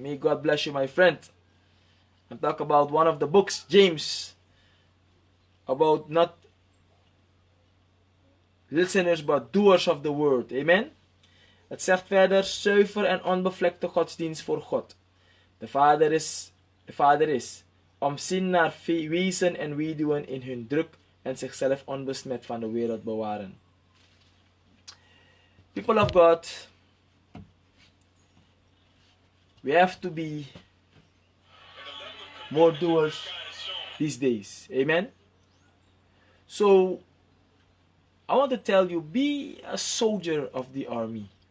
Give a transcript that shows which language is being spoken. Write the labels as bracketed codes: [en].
[en] May God bless you, my friend. I'm talking about one of the books, James, about not listeners but doers of the word. Amen. [nl] Het zegt verder, zuiver en onbevlekte godsdienst voor God. De Vader is omzien naar wezen en weduwen in hun druk en zichzelf onbesmet van de wereld bewaren. [en] People of God, we have to be more doers these days. Amen. So, I want to tell you, be a soldier of the army.